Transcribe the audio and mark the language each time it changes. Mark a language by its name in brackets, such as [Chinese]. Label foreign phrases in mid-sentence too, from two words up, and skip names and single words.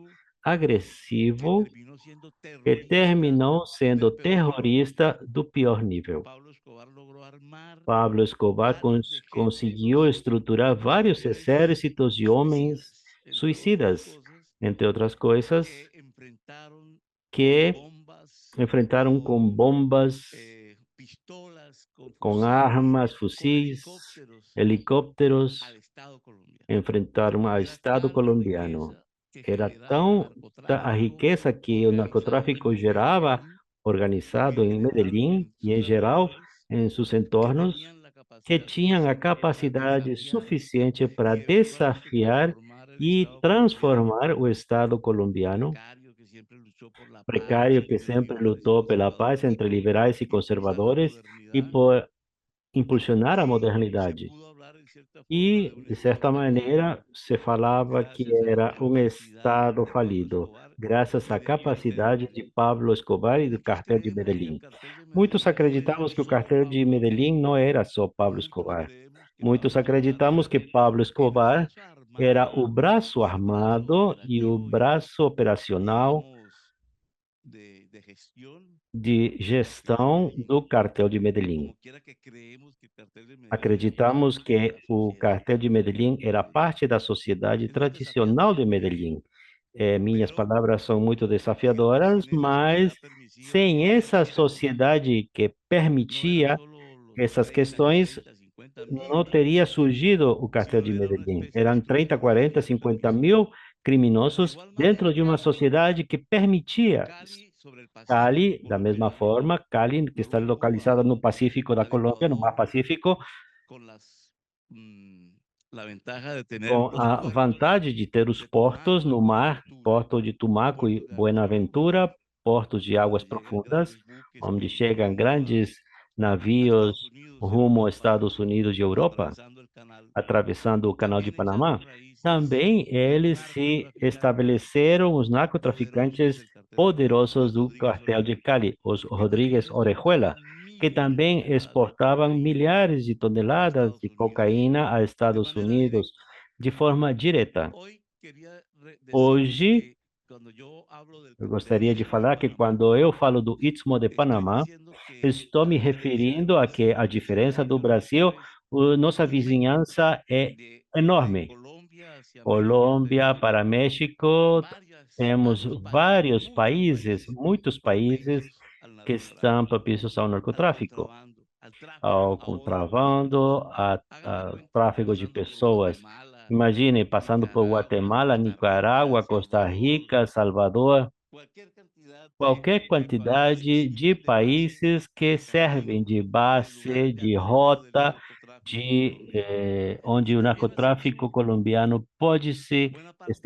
[Spanish] agresivo, que [Portuguese] agressivo, [Spanish] terminó siendo [Portuguese] que [Spanish] terrorista [Portuguese] terminou sendo [Spanish] del peor nivel. [Portuguese] terrorista do pior nível. [Spanish] Pablo Escobar logró armar [Portuguese] Pablo Escobar [Spanish] varios [Portuguese] conseguiu [Spanish] ejércitos [Portuguese] estruturar [Spanish] de [Portuguese] vários [Spanish] mujeres [Portuguese] exércitos de homens [Spanish] suicidas, [Portuguese] suicidas, entre outras coisas, [Spanish] que enfrentaron con [Portuguese] que [Spanish] bombas, [Portuguese] enfrentaram com [Spanish] con [Portuguese] bombas, [Spanish] pistolas, con [Portuguese] com [Spanish] fusiles, [Portuguese] armas, [Spanish] con [Portuguese] fuzis, [Spanish] helicópteros [Portuguese] helicópteros, [Spanish] al Estado colombiano. [Portuguese] enfrentaram ao [Spanish] Era [Portuguese] Estado [Spanish] tal la [Portuguese] colombiano. [Spanish] riqueza que [Portuguese] Era [Spanish] generaba el [Portuguese] tão a [Spanish] narcotráfico [Portuguese] riqueza que o [Spanish] organizado [Portuguese] narcotráfico [Spanish] en [Portuguese] gerava, [Spanish] Medellín y [Portuguese] organizado [Spanish] en [Portuguese] em [Spanish] general [Portuguese] Medellín [Spanish] en [Portuguese] e [Spanish] sus [Portuguese] em geral [Spanish] alrededores, [Portuguese] em seus [Spanish] que [Portuguese] entornos, [Spanish] tenían la [Portuguese] que [Spanish] capacidad [Portuguese] tinham a [Spanish] suficiente para [Portuguese] capacidade [Spanish] desafiar [Portuguese] suficiente para [Spanish] y eventualmente [Portuguese] desafiar [Spanish] transformar el [Portuguese] e [Spanish] Estado colombiano, [Portuguese] transformar o Estado colombiano, [Spanish] precario que siempre luchó por la paz [Portuguese] precário que [Spanish] entre [Portuguese] sempre [Spanish] liberales y [Portuguese] lutou pela paz [Spanish] conservadores, [Portuguese] entre liberais e [Spanish] impulsar la [Portuguese] conservadores, e [Spanish] modernidad [Portuguese] por impulsionar a [Spanish] y se [Portuguese] modernidade. [Spanish] pudo hablar en cierta forma de [Portuguese] E, [Spanish] un [Portuguese] de certa [Spanish] Estado fallido [Portuguese] maneira, se falava que [Spanish] gracias a la [Portuguese] era um [Spanish] capacidad [Portuguese] Estado [Spanish] de Pablo [Portuguese] falido, [Spanish] Escobar [Portuguese] graças [Spanish] y [Portuguese] à [Spanish] del cartel de [Portuguese] capacidade de [Spanish] Medellín. [Portuguese] Pablo Escobar e do [Spanish] Muchos [Portuguese] cartel de [Spanish] creemos que el [Portuguese] Medellín. [Spanish] cartel de [Portuguese] Muitos [Spanish] Medellín no era [Portuguese] acreditamos que o [Spanish] solo [Portuguese] cartel de [Spanish] Pablo Escobar. [Portuguese] Medellín não era só Pablo [Spanish] Muchos [Portuguese] Escobar. [Spanish] creemos que [Portuguese] Muitos [Spanish] Pablo Escobar [Portuguese] acreditamos [Spanish] era [Portuguese] que Pablo [Spanish] el [Portuguese] Escobar [Spanish] brazo [Portuguese] era o [Spanish] armado [Portuguese] braço [Spanish] y el brazo [Portuguese] armado e o [Spanish] operativo y, [Portuguese] braço operacional [Spanish] digamos, de gestión [Portuguese] de [Spanish] del cartel de [Portuguese] gestão [Spanish] Medellín. [Portuguese] do cartel de Medellín. [Spanish] Como quiera que creemos que el cartel de Medellín era [Portuguese] Acreditamos [Spanish] parte de [Portuguese] que [Spanish] la [Portuguese] o [Spanish] sociedad [Portuguese] cartel de [Spanish] tradicional [Portuguese] Medellín [Spanish] de [Portuguese] era [Spanish] Medellín. [Portuguese] parte da sociedade [Spanish] Es muy desafiante [Portuguese] tradicional [Spanish] lo [Portuguese] de [Spanish] que le digo, [Portuguese] Medellín. Minhas [Spanish] pero [Portuguese] palavras são muito desafiadoras, [Spanish] sin esa [Portuguese] mas [Spanish] sociedad permisiva [Portuguese] sem [Spanish] que [Portuguese] essa [Spanish] permitía, [Portuguese] sociedade que [Spanish] no eran [Portuguese] permitia [Spanish] solo los [Portuguese] essas [Spanish] 30, [Portuguese] questões, [Spanish] 40, 50 [Portuguese] não [Spanish] mil, [Portuguese] teria surgido o cartel [Spanish] sino [Portuguese] de [Spanish] era una [Portuguese] Medellín. [Spanish] especie de [Portuguese] Eram 30, [Spanish] estructura [Portuguese] 40, [Spanish] social de [Portuguese] 50 [Spanish] permisión. [Portuguese] mil [Spanish] De [Portuguese] criminosos [Spanish] igual [Portuguese] dentro [Spanish] manera, [Portuguese] de uma [Spanish] Cali, [Portuguese] sociedade que permitia. [Spanish] Cali sobre el [Portuguese] Cali, [Spanish] Pacífico [Portuguese] da mesma [Spanish] colombiano, [Portuguese] forma, Cali, que está [Spanish] luego Cuba, [Portuguese] localizada no Pacífico da [Spanish] al [Portuguese] Colômbia, no Mar [Spanish] Ecuador, [Portuguese] Pacífico, [Spanish] con mm, la ventaja de tener [Portuguese] com [Spanish] los [Portuguese] a [Spanish] puertos [Portuguese] vantagem de ter os [Spanish] de [Portuguese] portos [Spanish] Tumaco y [Portuguese] no mar, [Spanish] Buenaventura, [Portuguese] Porto de Tumaco [Spanish] puertos [Portuguese] e [Spanish] de alta mar, [Portuguese] Buenaventura, portos de águas [Spanish] donde llegan [Portuguese] profundas, [Spanish] grandes buques [Portuguese] onde chegam [Spanish] rumbo [Portuguese] grandes [Spanish] a Estados [Portuguese] navios [Spanish] Unidos, [Portuguese] rumo aos [Spanish] Europa, [Portuguese] Estados Unidos e Europa, [Spanish] atravesando el canal, [Portuguese] atravessando o Canal de [Spanish] también [Portuguese] Panamá. [Spanish] echaron raíces [Portuguese] Também [Spanish] los [Portuguese] eles se [Spanish] narcotraficantes [Portuguese] estabeleceram, os [Spanish] poderosos [Portuguese] narcotraficantes [Spanish] del cartel de Cali, [Portuguese] poderosos [Spanish] los [Portuguese] do [Spanish] Rodríguez [Portuguese] cartel de [Spanish] Orejuela, [Portuguese] Cali, os [Spanish] que también [Portuguese] Rodrigues Orejuela, [Spanish] exportaban [Portuguese] que [Spanish] miles de [Portuguese] também [Spanish] toneladas de [Portuguese] exportavam [Spanish] cocaína [Portuguese] milhares de [Spanish] a [Portuguese] toneladas [Spanish] Estados [Portuguese] de [Spanish] Unidos [Portuguese] cocaína a [Spanish] de [Portuguese] Estados [Spanish] manera [Portuguese] Unidos [Spanish] directa. [Portuguese] de forma direta. [Spanish] Hoy quería decirles [Portuguese] Hoje, [Spanish] que cuando yo hablo [Portuguese] eu [Spanish] del [Portuguese] gostaria de [Spanish] Istmo de [Portuguese] falar que [Spanish] Panamá, [Portuguese] quando eu falo do Istmo de [Spanish] estoy [Portuguese] Panamá, [Spanish] diciendo que [Portuguese] estou [Spanish] a [Portuguese] me [Spanish] diferencia de [Portuguese] referindo a que a [Spanish] Brasil, [Portuguese] diferença do [Spanish] Sudamérica [Portuguese] Brasil, [Spanish] es [Portuguese] nossa [Spanish] inmensa. [Portuguese] vizinhança é [Spanish] De [Portuguese] enorme. [Spanish] Colombia hacia México [Portuguese] Colômbia [Spanish] tenemos [Portuguese] para México, temos [Spanish] varios países, [Portuguese] vários países, muitos países [Spanish] propicios al [Portuguese] que estão [Spanish] narcotráfico, [Portuguese] propícios ao [Spanish] al [Portuguese] narcotráfico, [Spanish] contrabando, [Portuguese] ao contrabando, a tráfico de pessoas. Imagine passando por Guatemala, Nicarágua, Costa Rica, Salvador, qualquer quantidade de países que servem de base, de rota, onde o narcotráfico colombiano pode se estabelecer.